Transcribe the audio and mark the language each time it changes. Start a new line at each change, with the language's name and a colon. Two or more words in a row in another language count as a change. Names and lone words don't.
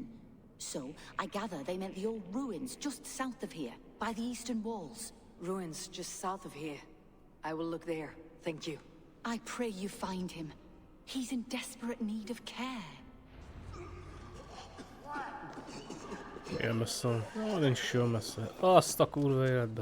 English: So, I gather they meant the old ruins just south of here, by the eastern walls. Ruins just south of here. I will look there, thank you. I pray you find him. He's in desperate need of care.
Hungarian: Ilyen messze van. Ó, nincs is olyan messze. Azt a kurva életbe.